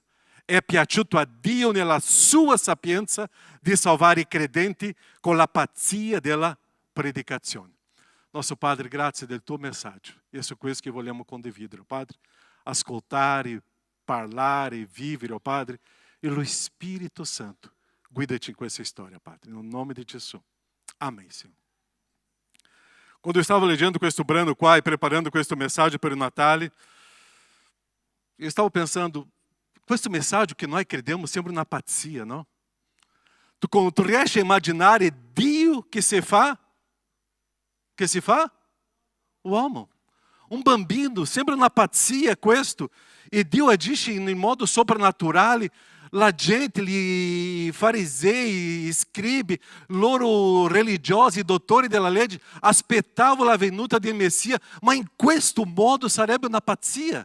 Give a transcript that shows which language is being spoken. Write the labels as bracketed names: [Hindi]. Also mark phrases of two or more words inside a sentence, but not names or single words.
[Italian] È piaciuto a Dio nella sua sapienza di salvare i credenti con la pazzia della predicazione. [Portuguese] Nosso Padre, [Italian] grazie del tuo messaggio. E è su questo che vogliamo condividere, Padre. Ascoltare, parlare, vivere, oh Padre. E lo Spirito Santo guidaci in questa storia, Padre. [Portuguese] No nome di Gesù. Amém, Senhor. Quando eu estava [Italian] leggendo questo brano qua e preparando questo messaggio per il Natale, [Portuguese] eu estava pensando, [Italian] questo messaggio che noi crediamo sembra una pazzia, no? Tu riesci a immaginare Dio che si fa? Che si fa? Uomo. Un bambino, sembra una pazzia questo. E Dio agisce in modo soprannaturale. La gente, gli farisei, scribi, loro religiosi, dottori della legge, aspettavano la venuta del Messia, ma in questo modo sarebbe una pazzia.